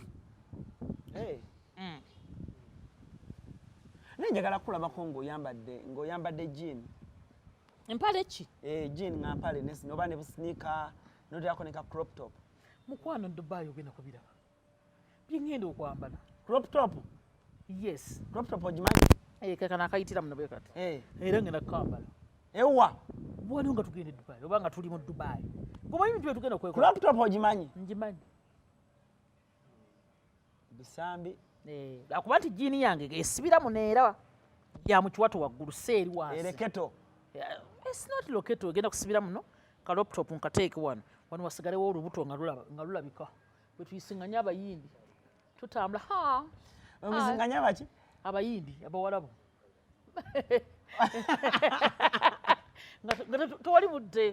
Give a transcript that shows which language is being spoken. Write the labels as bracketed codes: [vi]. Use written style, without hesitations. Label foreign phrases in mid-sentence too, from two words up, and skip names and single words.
[lg] nenjagala kulabako ng'oyambadde jean empale ki jean nga mpale oba ne busnika noterako ne ka [en] crop top [lg] mukwano Dubai ogenda kubiraba byengenda okwambala [en] crop top yes crop top [lg] ogimanyi kakana akayitira muno bwekati era ngenda kukambala ewa waliwo nga tugenda Dubai oba nga tuli mu Dubai ngomanyi bintu byetugenda [en] crop top [lg] ogimanyi ngimanyi bisambi akuba nti jiini yange esibira muneera ya mu kiwato waggulu seeri wansi ereketo [en] it's not [lg] loketo egenda kusibira muno ka laptop nkateeke wano wasigalewo olubuto nga lulabika bwe tuyisinganya abayindi tutambula obisinganya baki abayindi abawalabu nga tewali budde